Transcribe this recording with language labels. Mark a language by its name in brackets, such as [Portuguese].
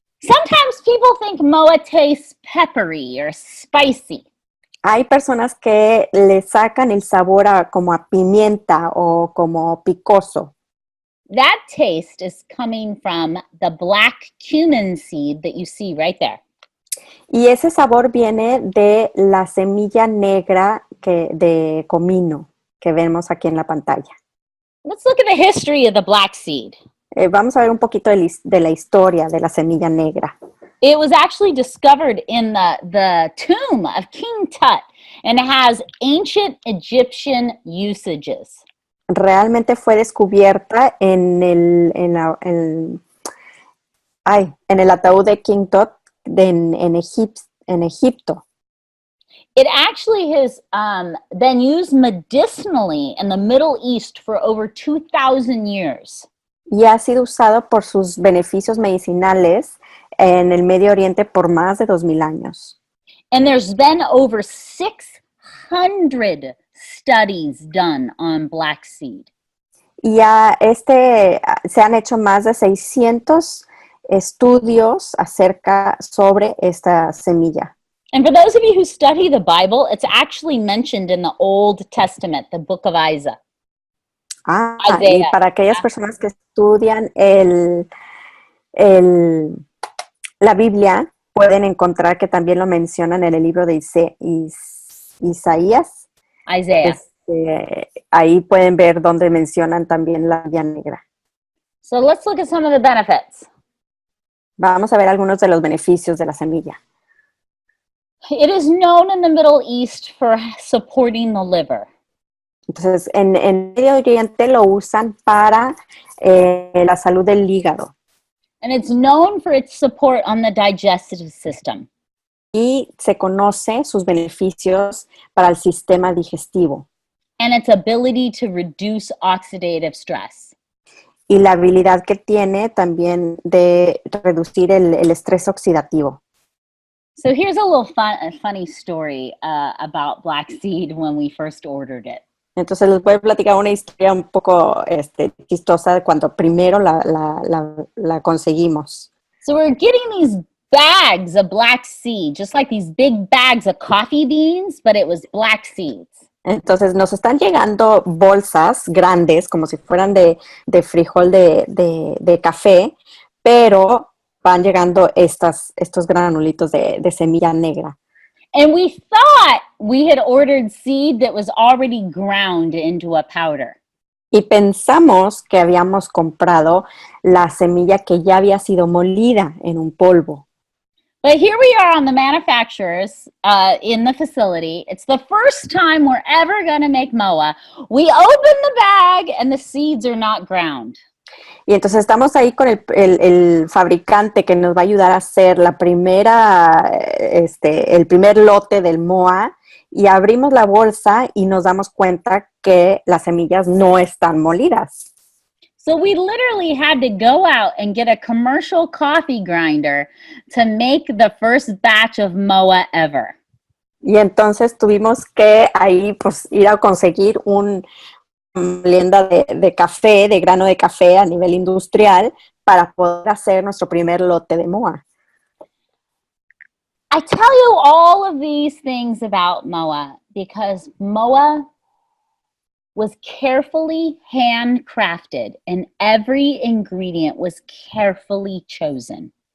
[English] Sometimes people think MOA tastes peppery or spicy. [Spanish] Hay personas que le sacan el sabor como a pimienta o como picoso. [English] That taste is coming from the black cumin seed that you see right there. [Spanish] Y ese sabor viene de la semilla negra de comino que vemos aquí en la pantalla. [English] Let's look at the history of the black seed. [Spanish] Vamos a ver un poquito de la historia de la semilla negra. [English] It was actually discovered in the tomb of King Tut, and it has ancient Egyptian usages. [Spanish] Realmente fue descubierta en el ataúd de King Tut en Egipto. [English] It actually has been used medicinally in the Middle East for over 2,000 years. [Spanish] Y ha sido usado por sus beneficios medicinales en el Medio Oriente por más de 2000 años. [English] And there's been over 600 studies done on black seed. [Spanish] Y se han hecho más de 600 estudios sobre esta semilla. [English] And for those of you who study the Bible, it's actually mentioned in the Old Testament, the book of Isaiah. [Spanish] Y para aquellas personas que estudian la Biblia, pueden encontrar que también lo mencionan en el libro de Isaías. [English] Isaiah. [Spanish] Ahí pueden ver donde mencionan también la semilla negra. [English] So let's look at some of the benefits. [Spanish] Vamos a ver algunos de los beneficios de la semilla. [English] It is known in the Middle East for supporting the liver. [Spanish] Entonces, en Medio Oriente lo usan para la salud del hígado. [English] And it's known for its support on the digestive system. [Spanish] Y se conoce sus beneficios para el sistema digestivo. [English] And its ability to reduce oxidative stress. [Spanish] Y la habilidad que tiene también de reducir el estrés oxidativo. [English] So here's a little funny story about black seed when we first ordered it. [Spanish] Entonces les voy a platicar una historia un poco chistosa de cuando primero la conseguimos. [English] So we're getting these bags of black seed, just like these big bags of coffee beans, but it was black seeds. [Spanish] Entonces nos están llegando bolsas grandes, como si fueran de frijol de café, pero van llegando estos granulitos de semilla negra. [English] And we thought we had ordered seed that was already ground into a powder. [Spanish] Y pensamos que habíamos comprado la semilla que ya había sido molida en un polvo. [English] But here we are on the manufacturers in the facility. It's the first time we're ever going to make MOA. We open the bag and the seeds are not ground. [Spanish] Y entonces estamos ahí con el fabricante que nos va a ayudar a hacer el primer lote del MOA, y abrimos la bolsa y nos damos cuenta que las semillas no están molidas. [English] So we literally had to go out and get a commercial coffee grinder to make the first batch of MOA ever. [Spanish] Y entonces tuvimos que ahí pues ir a conseguir una molienda de café, de grano de café a nivel industrial para poder hacer nuestro primer lote de MOA. [English] I tell you all of these things about MOA because MOA was carefully handcrafted and every ingredient was carefully chosen.